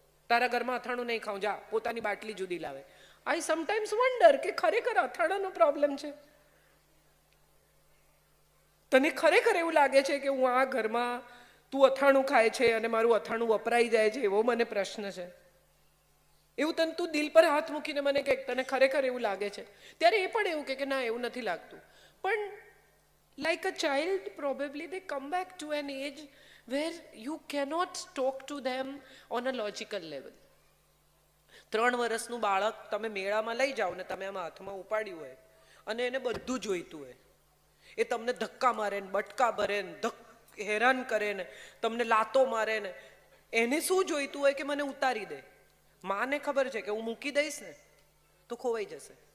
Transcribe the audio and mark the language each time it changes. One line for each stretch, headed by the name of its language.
Gujarati: તારા ઘરમાં અથાણું નહીં ખાઉં, જા પોતાની બાટલી જુદી લાવે.
English: I sometimes wonder
Gujarati: કે ખરેખર અથાણાનો પ્રોબ્લેમ છે? તને ખરેખર એવું લાગે છે કે હું આ ઘરમાં તું અથાણું ખાય છે અને મારું અથાણું વપરાઈ જાય છે એવો મને પ્રશ્ન છે? એવું તને તું દિલ પર હાથ મૂકીને મને કે તને ખરેખર એવું લાગે છે? ત્યારે એ પણ એવું કે ના એવું નથી લાગતું.
English: પણ like a child, probably they come back to an age where you cannot talk to them on a logical level.
Gujarati: 3 વર્ષનું બાળક તમે મેળામાં લઈ જાઓ ને તમે આમાં હાથમાં ઉપાડ્યું હોય અને એને બધું જોઈતું હોય, એ તમને ધક્કા મારે ને બટકા ભરે ને હેરાન કરે ને તમને લાતો મારે ને, એને શું જોઈતું હોય કે મને ઉતારી દે. માને ખબર છે કે હું મૂકી દઈશ ને તો ખોવાઈ જશે.